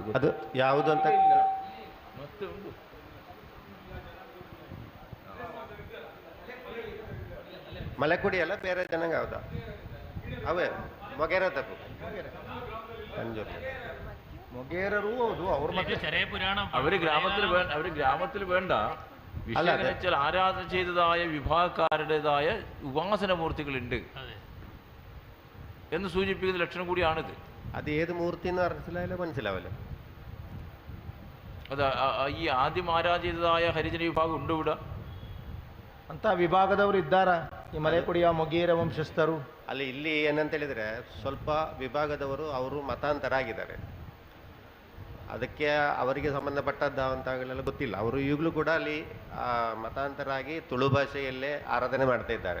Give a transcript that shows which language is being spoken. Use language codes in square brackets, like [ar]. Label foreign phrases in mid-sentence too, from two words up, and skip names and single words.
[kn] ಅದು ಯಾವುದು ಅಂತ ಮಲೆಕುಡಿ ಅಲ್ಲ, ಬೇರೆ ಜನಾಂಗ ಹೌದಾ? ಅವೇ ಮೊಗೇರ ತಪ್ಪು ಮೊಗೇರರು ಹೌದು. ಅವ್ರ [ml] അവര് ഗ്രാമത്തിൽ വേണ്ട വിഷയം ആരാധന ചെയ്തതായ വിഭാഗക്കാരുടേതായ ഉപാസന മൂർത്തികളുണ്ട് എന്ന് സൂചിപ്പിക്കുന്ന ലക്ഷണം കൂടിയാണിത്. അത് ഏത് മൂർത്തി എന്ന് മനസ്സിലാവില്ല. അത് ഈ ആദ്യം ആരാധിതരായ ഹരിജന വിഭാഗം ഉണ്ട് ഇവിടെ? [kn] ಅಂತ ವಿಭಾಗದವರು ಇದ್ದಾರಾ ಈ ಮಲೆಕುಡಿಯ ಮೊಗೇರ ವಂಶಸ್ಥರು? ಅಲ್ಲಿ ಇಲ್ಲಿ ಏನಂತ ಹೇಳಿದರೆ ಸ್ವಲ್ಪ ವಿಭಾಗದವರು ಅವರು ಮತಾಂತರ ಆಗಿದ್ದಾರೆ. ಅದಕ್ಕೆ ಅವರಿಗೆ ಸಂಬಂಧಪಟ್ಟದ್ದಾಗಲೆಲ್ಲ ಗೊತ್ತಿಲ್ಲ. ಅವರು ಈಗಲೂ ಕೂಡ ಅಲ್ಲಿ ಮತಾಂತರ ಆಗಿ ತುಳು ಭಾಷೆಯಲ್ಲೇ ಆರಾಧನೆ ಮಾಡ್ತಾ ಇದ್ದಾರೆ.